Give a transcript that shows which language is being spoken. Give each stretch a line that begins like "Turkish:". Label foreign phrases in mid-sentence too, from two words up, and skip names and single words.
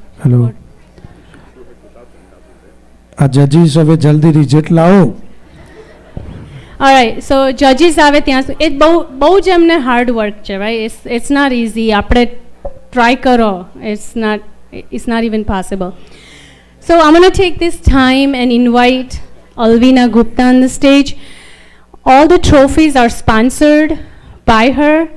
English: Hello.
Gujarati: આ જજીસ હવે જલ્દી રિઝલ્ટ લાવો.
English: Alright, so judges
Gujarati: આવે ત્યાં it બહુ જ એમને
English: hard work
Gujarati: છે, right?
English: It's not easy.
Gujarati: આપણે try કરો.
English: It's not even possible. So I'm going to take this time and invite Alvina Gupta on the stage. All the trophies are sponsored by her.